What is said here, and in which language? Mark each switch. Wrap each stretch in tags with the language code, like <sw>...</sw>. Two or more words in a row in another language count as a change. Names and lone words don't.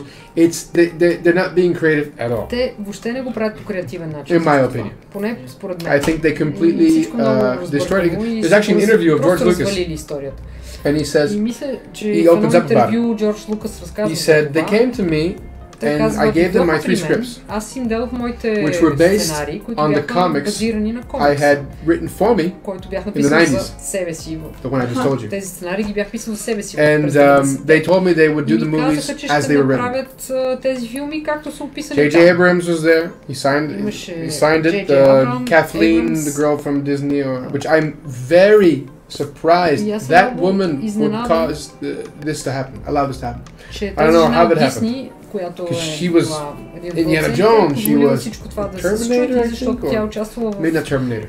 <en>They're not being creative at all. In my opinion. I think they completely destroyed it. There's actually an interview of George Lucas. And he says, he opens up about it. He said, they came to me And I gave them my 3 scripts,</en> <bg>аз им дадох моите</bg> <en>which were based</en> <bg>сценарии, които</bg> <en>on the</en> <bg>бяха</bg> <en>comics</en> <bg>базирани на</bg> <en>I</en> <bg>комикс,</bg> <en>had written for me</en> <bg>който бях</bg> <en>in the</en> <bg>написал за</bg> <en>90s,</en> <bg>себе си.</bg> <en>the one I just told you.</en> <bg>Тези сценарии ги бях писал за себе си.</bg> <en>And they told me they would do the movies as they were written.</en> <bg>направят тези филми както са описани.</bg> <en>J.J. Abrams was there. He signed it. Kathleen, the girl from Disney, which I'm very surprised that woman would cause this to happen, allow this to happen. I don't know how that happened. Because she was Indiana Jones, she was Terminator, I think, or maybe not Terminator.</en>